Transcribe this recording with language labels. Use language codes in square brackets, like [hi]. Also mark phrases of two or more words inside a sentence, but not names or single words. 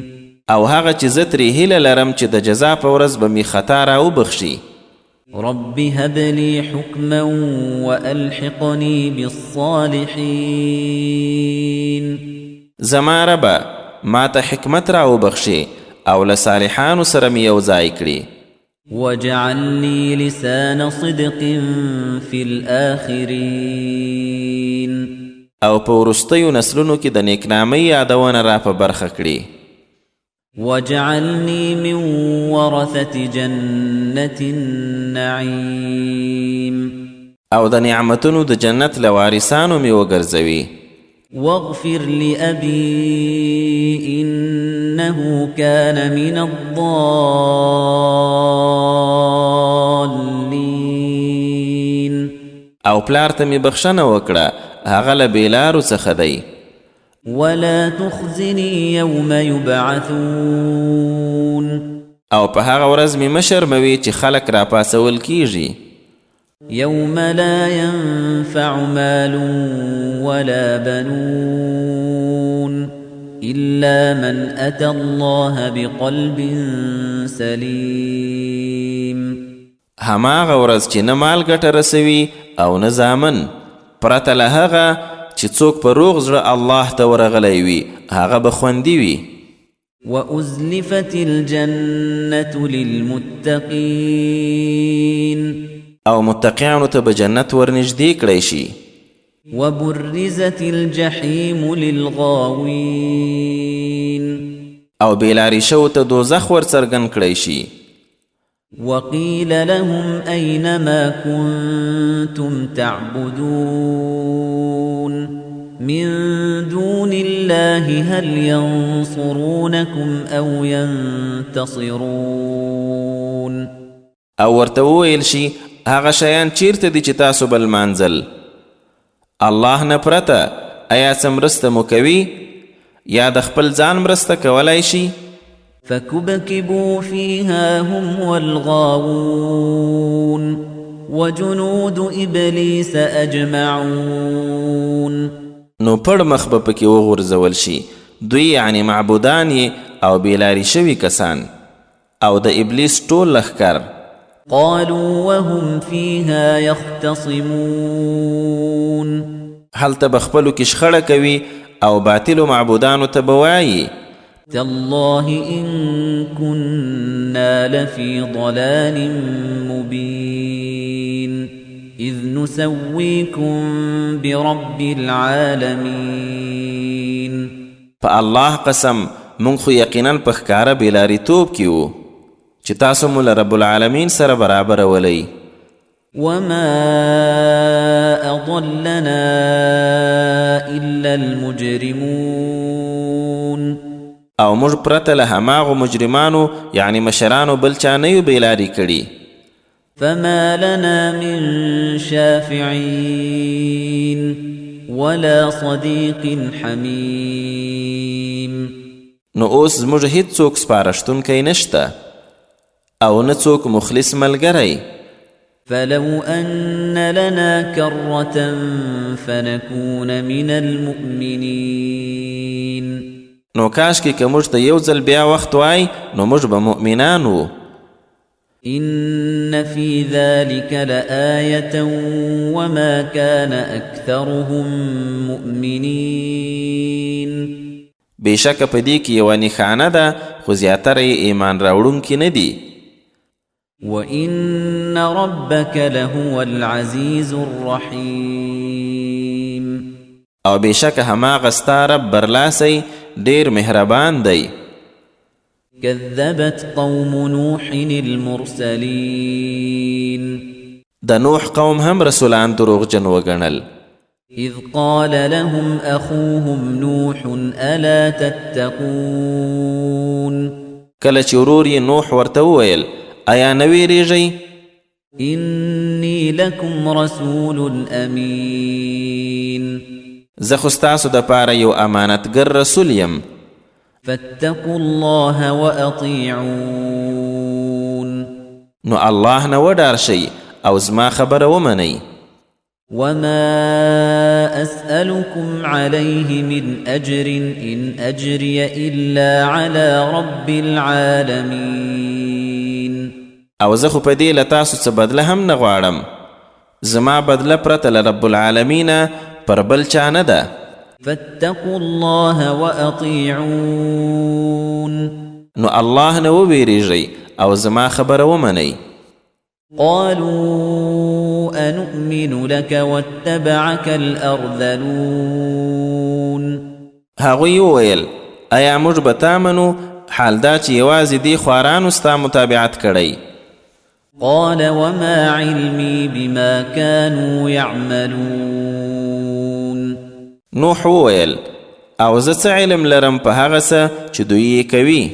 [ps] او هغه چې زه ترې هیله لرم چې د جزا په ورځ به مې خطا راوبخشي. [ar] رب هب لي حكما وألحقني بالصالحين. [ps] زما ربه ما ته حکمت راوبخشي او له صالحانو سره مې یو ځای کړي. [ar] واجعل لي لسان صدق في الآخرين. [ps] او په وروستیو نسلونو کې د نیکنامۍ یادونه را په برخه کړي. [ar] واجعلني من ورثة جنة النعيم. [ps] او د نعمتونو د جنت له وارثانو مې وګرځوي. [ar] واغفر لأبي إنه كان من الضالين. [ps] او پلار ته مې بخښنه وکړه هغه له بېلارو څخه دی. [ar] ولا تخزني يوم يبعثون. [ps] او په هغه ورځ مې مه شرموي چې خلک را پاسول کیږي. [ar] يوم لا ينفع مال ولا بنون إلا من أتى الله بقلب سليم. [ps] هماغه ورځ چې نه مال ګټه رسوي او نه زامن پرته له هغه چې څوک په روغ زړه الله ته ورغلی وي هغه به خوندي وي. [ar] وأزلفت الجنة للمتقين. [ps] او متقیانو ته به جنت ورنږدې کړی شي. [ar] وبرزت الجحيم للغاوين. [ps] او بېلارې شوو ته دوزخ ورڅرګند کړی شي. [ar] وقيل لهم أين ما كنتم تعبدون من دون الله هل ينصرونكم أو ينتصرون. [ps] او ورته وویل شي هغه شیان چیرته دي چې تاسو به لمانځل؟ الله نه پرته ایا څه مرسته مو کوي یا د خپل ځان مرسته کولی شي؟ [ar] فكبكبوا فيها هم والغاوون وجنود إبليس أجمعون. [ps] نو پړ مخ به پکې وغورځول شي دوی یعنی معبودان یې او بېلارې شوي کسان او د ابلیس ټول لښکر. [ar] قالوا وهم فيها يختصمون. [ps] هلته به خپلو کې شخړه کوي او باطلو معبودانو ته به وایي [ar] تالله إن كنا لفي ضلال مبين إذ نسويكم برب العالمين. [ps] فالله قسم مونږ خو یقینا په ښکاره بېلاریتوب کې وو چې تاسو مو له [ar] رب العالمین [ps] سره برابرولئ. [ar] وما أضلنا إلا المجرمون. [ps] او موږ پرته له هماغو مجرمانو یعنی مشرانو بل چا نه یو بېلارې کړي. [ar] فما لنا من شافعين ولا صديق حميم. [ps] نو اوس زموږ هیڅوک سپارښتونکی نشته او نه څوک مخلص ملګری. [ar] فلو أن لنا كرة فنكون من المؤمنين. [ps] نو کاشکې که موږ ته یو ځل بیا وخت وای نو موږ به مؤمنان وو. [ar] إن في ذلك لآية وما كان أكثرهم مؤمنين. [ps] بېشکه په دې کې یوه نښانه ده خو زیاتره یې ایمان راوړونکي نه دي. [ar] وإن ربك لهو العزيز الرحيم. [ps] او بېشکه هماغه ستا رب برلاسی ډېر مهربان دی. [ar] كذبت قوم نوح المرسلين. [ps] د نوح قوم هم رسولان دروغجن وګڼل. [ar] إذ قال لهم أخوهم نوح ألا تتقون. [ps] کله چې ورور یې نوح ورته وویل ایا نه ویریږئ؟ [ar] إني لكم رسول أمين. [ps] زه خو ستاسو دپاره یو امانتګر رسول یم. [ar] فاتقوا الله وأطيعون. [ps] نو الله نه وډار شئ او زما خبره ومنئ. [ar] وما أسألكم عليه من أجر إن أجري إلا على رب العالمين. [ps] او زه خو په دې له تاسو څه بدله هم نه غواړم. زما بدله پرته له رب العالمینه پر بل چا نه ده. [ar] فاتقوا الله وأطيعون. [ps] نو الله نه وویریږئ او زما خبره ومنئ. [ar] قالوا أنؤمن لك واتبعك الأرذلون. [ps] هغوی وویل ایا موږ به تا منو حال دا چې یوازې دې خوارانو ستا متابعت کړی. [ar] قال وما علمي بما كانوا يعملون. [ps] نوح وویل او زه څه علم لرم په هغه څه چې دوی یې کوي.